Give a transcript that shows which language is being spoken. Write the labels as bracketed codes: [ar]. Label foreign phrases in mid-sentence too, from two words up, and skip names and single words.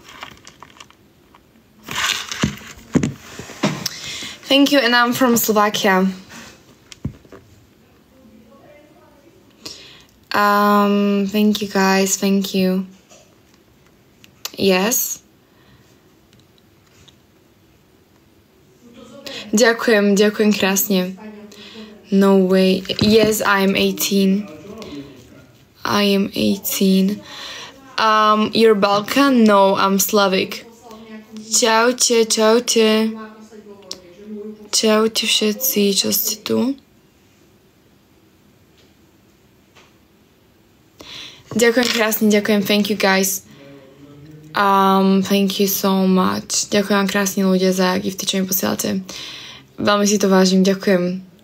[en] Thank you, and I'm from Slovakia. Thank you guys, thank you. Yes. [sk] Ďakujem, ďakujem krásne. [en] No way. Yes, I'm 18. I am 18. You're Balkan? No, I'm Slavic. [sk] Čaute, čaute. Čaute všetci, čo ste tu. Ďakujem krásne, ďakujem, [en] thank you guys. Thank you so much. [sk] Ďakujem vám krásne ľudia za gifty, čo mi posielate. Veľmi si to vážim, ďakujem.